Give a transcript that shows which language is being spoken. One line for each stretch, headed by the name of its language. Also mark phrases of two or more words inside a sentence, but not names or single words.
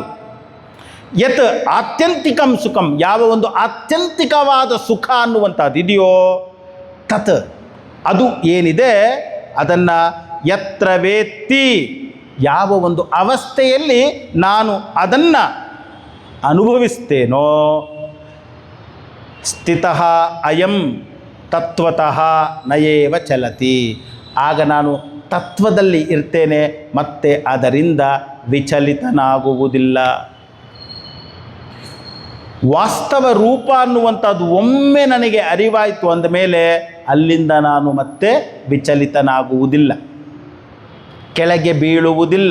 Sanskrit: ಯತ್ ಆತ್ಯಂತಿಕಂ ಸುಖಂ,
Kannada: ಯಾವ ಒಂದು ಆತ್ಯಂತಿಕವಾದ ಸುಖ ಅನ್ನುವಂಥದ್ದು ಇದೆಯೋ, ತತ್ ಅದು ಏನಿದೆ ಅದನ್ನು
Sanskrit: ಯತ್ರ ವೇತ್ತಿ,
Kannada: ಯಾವ ಒಂದು ಅವಸ್ಥೆಯಲ್ಲಿ ನಾನು ಅದನ್ನು ಅನುಭವಿಸ್ತೇನೋ,
Sanskrit: ಸ್ಥಿತಃ ಅಯಂ ತತ್ವತಃ ನಯೇವ ಚಲತಿ,
Kannada: ಆಗ ನಾನು ತತ್ವದಲ್ಲಿ ಇರ್ತೇನೆ, ಮತ್ತೆ ಅದರಿಂದ ವಿಚಲಿತನಾಗುವುದಿಲ್ಲ. ವಾಸ್ತವ ರೂಪ ಅನ್ನುವಂಥದ್ದು ಒಮ್ಮೆ ನನಗೆ ಅರಿವಾಯಿತು ಅಂದಮೇಲೆ ಅಲ್ಲಿಂದ ನಾನು ಮತ್ತೆ ವಿಚಲಿತನಾಗುವುದಿಲ್ಲ, ಕೆಳಗೆ ಬೀಳುವುದಿಲ್ಲ.